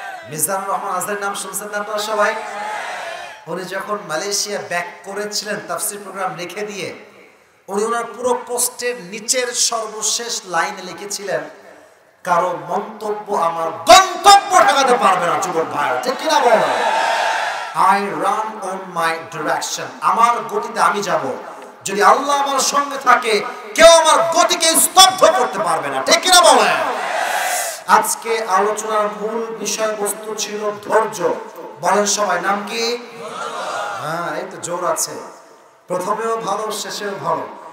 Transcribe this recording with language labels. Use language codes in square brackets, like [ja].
[bn] মিজানুর রহমান আজহারির নাম শুনছেন না আপনারা সবাই? উনি যখন মালয়েশিয়া ব্যাক করেছিলেন তাফসীর প্রোগ্রাম রেখে দিয়ে, উনি ওনার পুরো পোস্টের নিচের সর্বশেষ লাইনে লিখেছিলেন কারো মন্তব্য আমার গন্তব্য ঠেকাতে পারবে না। যুবক ভাই ঠিক কিনা বলো? [en] I run on my direction, [bn] আমার গতিতে আমি যাব। যদি আল্লাহ আমার সঙ্গে থাকে কেউ আমার গতিকে স্তব্ধ করতে পারবে না, ঠিক কিনা বলেন? আজকে আলোচনার মূল বিষয়বস্তু ছিল ধৈর্য। বলেন সবাই নাম কি? হ্যাঁ এই তো জোর আছে, প্রথমেও ভালো শেষেও ভালো।